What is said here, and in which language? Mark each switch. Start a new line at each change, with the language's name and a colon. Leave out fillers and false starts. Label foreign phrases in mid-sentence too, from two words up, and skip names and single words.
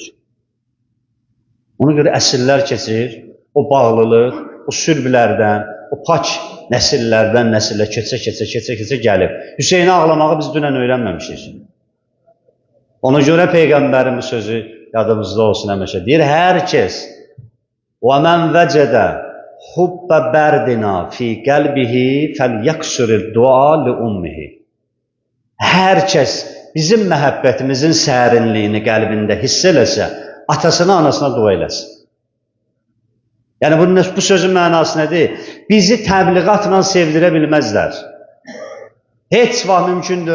Azerbaijani: Ona görə əsrlər keçir, o bağlılıq, o sürblərdən, o pak nəsillərdən nəsilə keçə gəlib. Hüseynə ağlamağı biz dünən öyrənməmişik. Ona görə Peyğəmbərin bu sözü yadımızda olsun həmişə. Deyir, hər kəs
Arabic: وَمَنْ وَجَدَ حُبَّ بَرْدِنَا فِي قَلْبِهِ فَلْيَكْسُرِ الدُّعَى لِأُمِّهِ.
Azerbaijani: Hər kəs bizim məhəbbətimizin sərinliyini qəlbində hiss eləsə, atasına, anasına dua eləsin. Yəni bu sözün mənası nədir? Bizi təbliğatla sevdirə bilməzlər. Heç vaxt mümkün deyil.